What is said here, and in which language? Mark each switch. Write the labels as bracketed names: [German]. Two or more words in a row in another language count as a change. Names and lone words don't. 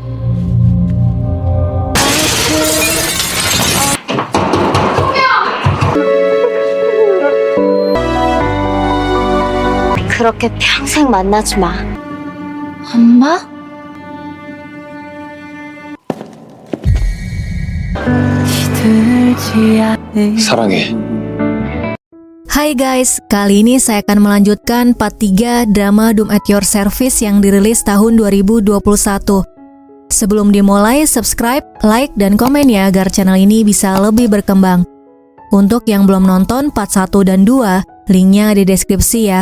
[Korean] 그렇게 평생 만나지 마. 엄마? 사랑해. [Indonesian] Hai guys, kali ini saya akan melanjutkan part 3 drama Doom at Your Service yang dirilis tahun 2021. Sebelum dimulai, subscribe, like, dan komen ya agar channel ini bisa lebih berkembang. Untuk yang belum nonton part 1 dan 2, linknya di deskripsi ya.